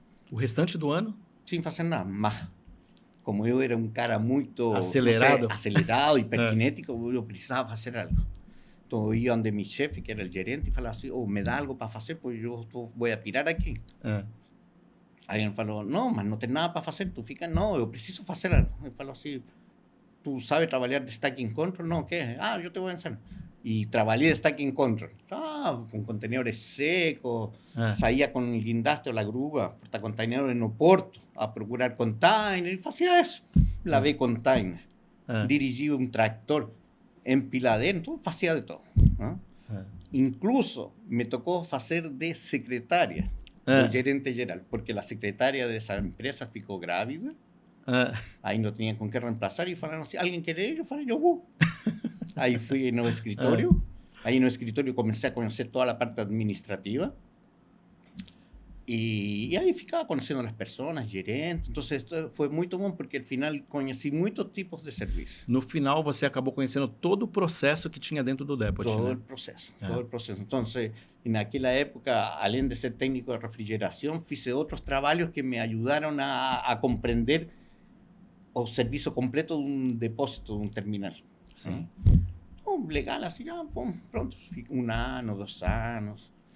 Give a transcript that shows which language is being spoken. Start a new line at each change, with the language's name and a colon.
Portuguese: O restante do ano?
Spanish: Sin hacer nada. Mas, como yo era un cara muy acelerado, acelerado y hiperkinético, yo precisaba hacer algo. Entonces iba donde mi jefe, que era el gerente, y
Portuguese: falaba así,
Spanish: me da algo para hacer, pues yo voy a pirar aquí.
Portuguese: Aí ele falou, não, mas não tem nada para fazer, tu fica, não, eu preciso fazer algo. Ele falou assim, tu sabe trabalhar de stacking control? Não, o quê? Eu te vou ensinar.
Spanish: Y trabajé de stacking control. Con contenedores secos,
Portuguese: saía
Spanish: con el guindaste o la grúa, portacontenedores en Oporto, a procurar containers, y hacía eso. Lavé containers, dirigí un tractor, empilé dentro, hacía de todo. Incluso me tocó hacer de secretaria. El gerente general, porque la secretaria de esa empresa
Portuguese: ficó grávida,
Spanish: ahí no tenían con qué reemplazar y falaron así, ¿alguien quiere ir?
Portuguese: Yo falei,
Spanish: yo voy. Ahí fui en el escritorio, ahí en el escritorio comencé a conocer toda la parte administrativa
Portuguese: E aí ficava conhecendo as pessoas, gerentes. Então, foi muito bom, porque
Spanish: al final
Portuguese: conheci muitos tipos de serviço. No final, você acabou conhecendo todo o processo que tinha dentro do Depot, Todo né?
Spanish: el proceso, todo el proceso. Entonces, en aquella época,
Portuguese: além de ser
Spanish: técnico de refrigeración, hice otros trabajos que me ayudaron a comprender o servicio completo de un depósito, de un terminal.
Portuguese: Sim.
Spanish: Legal, así ya, pum, pronto,
Portuguese: 1 ano, 2 anos.